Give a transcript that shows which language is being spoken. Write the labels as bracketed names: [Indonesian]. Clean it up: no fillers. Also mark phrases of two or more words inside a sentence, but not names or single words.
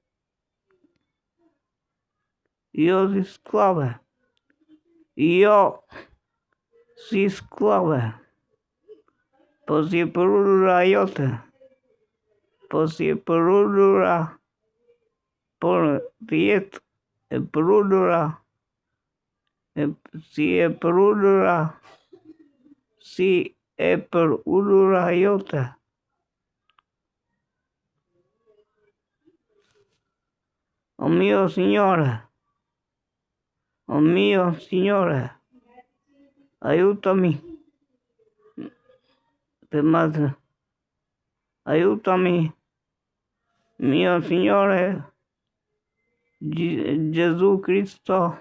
[Albanian] Jo si sklave, po si e përullura jote, por të jetë e përullura, si e përullura jote. [Italian] O mio Signore, aiutami, mio Signore Gesù Cristo,